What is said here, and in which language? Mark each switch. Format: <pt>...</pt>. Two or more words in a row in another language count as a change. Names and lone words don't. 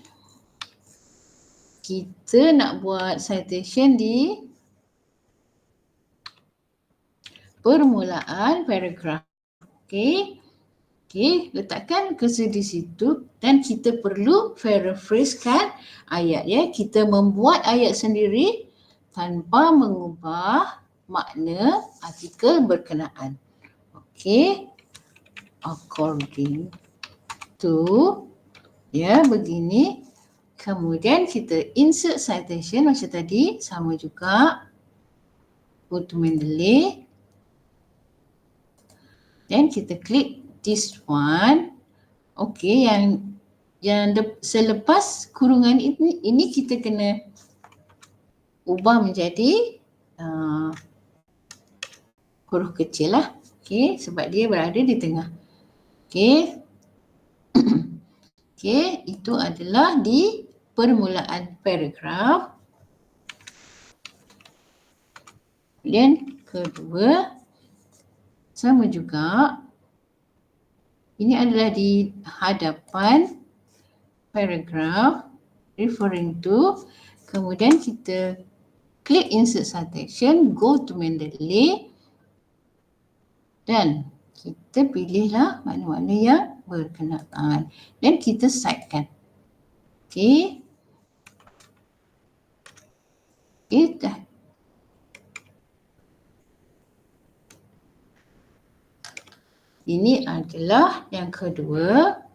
<ms>Kita nak buat citation di permulaan paragraph. Okay. Okay, letakkan cursor di situ dan kita perlu paraphrase-kan ayat ya. Kita membuat ayat sendiri tanpa mengubah makna artikel berkenaan.</ms> <en>Okay. According to,</en> <ms>ya, begini. Kemudian kita</ms> <en>insert citation</en> <ms>macam tadi, sama juga.</ms> <en>Go to Mendeley.</en> <ms>Dan kita klik</ms> <en>this one.</en> <ms>Okay, yang selepas kurungan ini kita kena ubah menjadi huruf kecil lah. Okay, sebab dia berada di tengah. Okay. Okay, itu adalah di permulaan paragraf. Dan kedua, sama juga. Ini adalah di hadapan paragraf</ms> <en>referring to.</en> <ms>Kemudian kita klik</ms> <en>insert citation, go to Mendeley</en> <ms>dan kita pilihlah mana-mana yang berkenaan dan kita citekan. Okey. Dah. Ini adalah yang kedua.</ms>